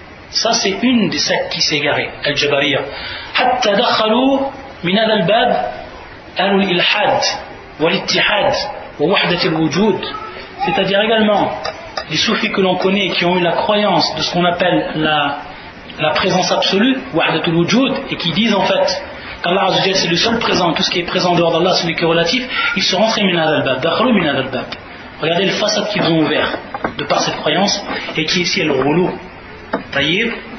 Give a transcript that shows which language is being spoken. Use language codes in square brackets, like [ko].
[fr] Ça c'est une des sectes qui s'est égarée, Al-Jabariya. [ar] حتى دخلوا من هذا الباب أهل الإلحاد والاتحاد ووحدة الوجود. [fr] C'est-à-dire également les soufis que l'on connaît qui ont eu la croyance de ce qu'on appelle la présence absolue, wahdatul wujud, et qui disent en fait qu'Allah Azza wa Jalla c'est le seul présent, tout ce qui est présent dehors d'Allah, celui qui est relatif, ils sont rentrés [ar] min hadha al-bab, dakhalu min hadha al-bab. [fr] Regardez le façade qu'ils ont ouvert de par cette croyance, et qui est ici le roulou. Taïb.